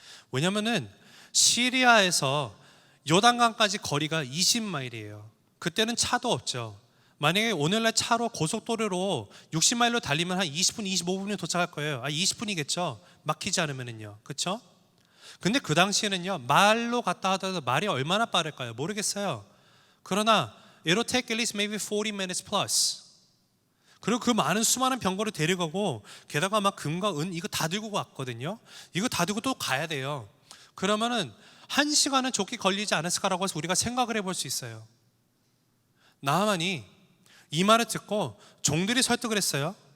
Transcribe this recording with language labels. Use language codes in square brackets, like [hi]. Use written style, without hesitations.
[ko] 왜냐면은 시리아에서 요단강까지 거리가 20마일이에요. 그때는 차도 없죠. 만약에 오늘날 차로 고속도로로 60마일로 달리면 한 20분, 25분이면 도착할 거예요. 20분이겠죠. 막히지 않으면은요. 그렇죠? 근데 그 당시에는요, 말로 갔다 하더라도 말이 얼마나 빠를까요? 모르겠어요. 그러나 [en] it'll take at least maybe 40 minutes plus. [ko] 그리고 그 많은 수많은 병거를 데려가고, 게다가 막 금과 은 이거 다 들고 갔거든요. 이거 다 들고 또 가야 돼요. 그러면은 1시간은 좋게 걸리지 않았을까라고 해서 우리가 생각을 해볼 수 있어요. 나아만이 이 말을 듣고 종들이 설득을 했어요.